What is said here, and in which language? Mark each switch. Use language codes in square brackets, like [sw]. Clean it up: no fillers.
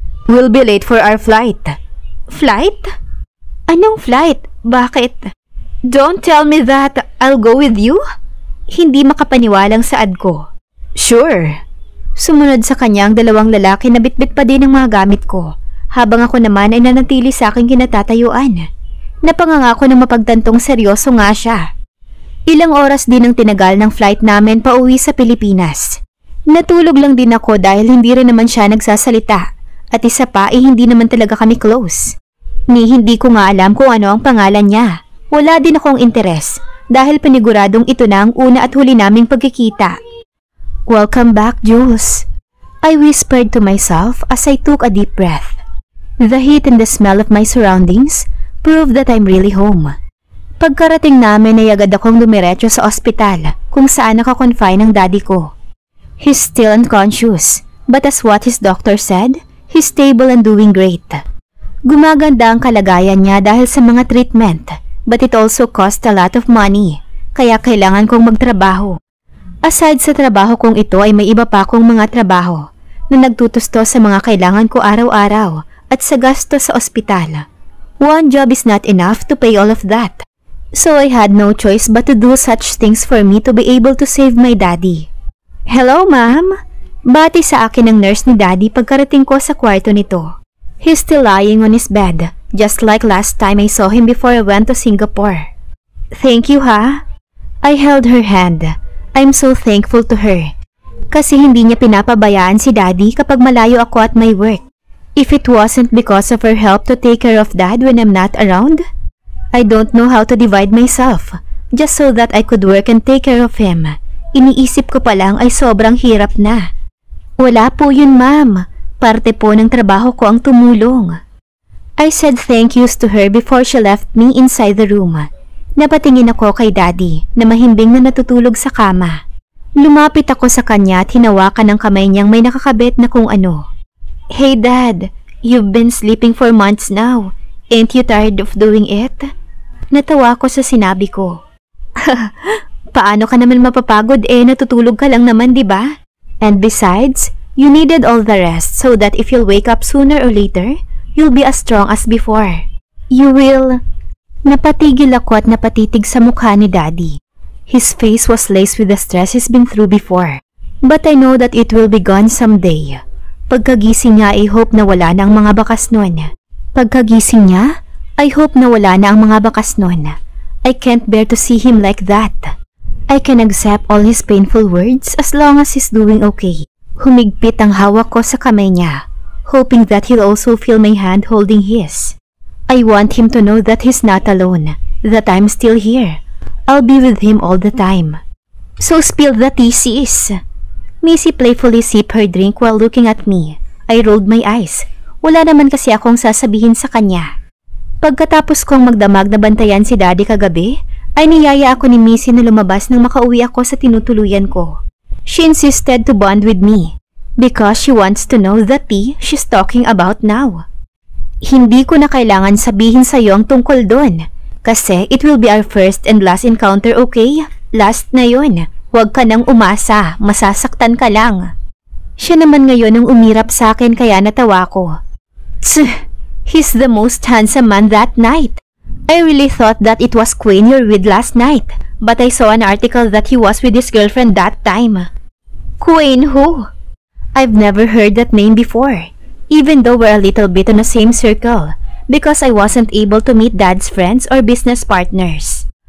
[en] We'll be late for our flight. Flight? [tl] Anong flight? Bakit? [en] Don't tell me that I'll go with you? [tl] Hindi makapaniwalang saad ko. Sure. Sumunod sa kanya ang dalawang lalaki na bitbit pa din ang mga gamit ko, habang ako naman ay nanatili sa aking kinatatayuan. Napangangako na mapagtantong seryoso nga siya. Ilang oras din ang tinagal ng flight namin pauwi sa Pilipinas. Natulog lang din ako dahil hindi rin naman siya nagsasalita at isa pa ay hindi naman talaga kami close. Hindi ko nga alam kung ano ang pangalan niya. Wala din akong interes dahil paniguradong ito na ang una at huli naming pagkikita. [en] Welcome back, Jules. I whispered to myself as I took a deep breath. The heat and the smell of my surroundings proved that I'm really home. [tl] Pagkarating namin ay agad akong dumiretso sa ospital kung saan nakakonfine ang daddy ko. [en] He's still unconscious, but as what his doctor said, he's stable and doing great. [tl] Gumaganda ang kalagayan niya dahil sa mga treatment, [en] but it also cost a lot of money, [tl] kaya kailangan kong magtrabaho. Aside sa trabaho kong ito ay may iba pa akong mga trabaho na nagtutusto sa mga kailangan ko araw-araw at sa gasto sa ospital. [en] One job is not enough to pay all of that. So I had no choice but to do such things for me to be able to save my daddy. Hello, ma'am. [tl] Bati sa akin ng nurse ni daddy pagkarating ko sa kwarto nito. [en] He's still lying on his bed, just like last time I saw him before I went to Singapore. Thank you, ha? I held her hand. I'm so thankful to her. [tl] Kasi hindi niya pinapabayaan si daddy kapag malayo ako [en] at my work. If it wasn't because of her help to take care of dad when I'm not around, I don't know how to divide myself just so that I could work and take care of him. [tl] Iniisip ko pa lang ay sobrang hirap na. Wala po yun, ma'am. Parte po ng trabaho ko ang tumulong. [en] I said thank yous to her before she left me inside the room. [tl] Napatingin ako kay daddy na mahimbing na natutulog sa kama. Lumapit ako sa kanya at hinawakan ng kamay niyang may nakakabit na kung ano. [en] Hey dad, you've been sleeping for months now. Ain't you tired of doing it? [tl] Natawa ko sa sinabi ko. Paano ka naman mapapagod natutulog ka lang naman, di ba? [en] And besides, you needed all the rest so that if you'll wake up sooner or later, you'll be as strong as before. You will... [tl] Napatigil ako at napatitig sa mukha ni daddy. [en] His face was laced with the stress he's been through before. But I know that it will be gone someday. [tl] Pagkagising niya, [en] I hope [tl] na wala na ang mga bakas nun. Pagkagising niya, I hope na wala na ang mga bakas nun. [en] I can't bear to see him like that. I can accept all his painful words as long as he's doing okay. [tl] Humigpit ang hawak ko sa kamay niya, [en] hoping that he'll also feel my hand holding his. I want him to know that he's not alone, that I'm still here. I'll be with him all the time. So spill the tea, sis. Missy playfully sipped her drink while looking at me. I rolled my eyes. [tl] Wala naman kasi akong sasabihin sa kanya. Pagkatapos kong magdamag na bantayan si daddy kagabi, ay niyaya ako ni Missy na lumabas nang makauwi ako sa tinutuluyan ko. [en] She insisted to bond with me because she wants to know the tea she's talking about now. [tl] Hindi ko na kailangan sabihin sa'yo ang tungkol doon. [en] Kasi it will be our first and last encounter, okay? [tl] Last na yun. Huwag ka nang umasa, masasaktan ka lang. Siya naman ngayon ang umirap sa akin kaya natawa ko. [en] He's the most handsome man that night. I really thought that it was Quinn you're with last night, but I saw an article that he was with his girlfriend that time. Quinn who? I've never heard that name before, even though we're a little bit in the same circle, because I wasn't able to meet Dad's friends or business partners.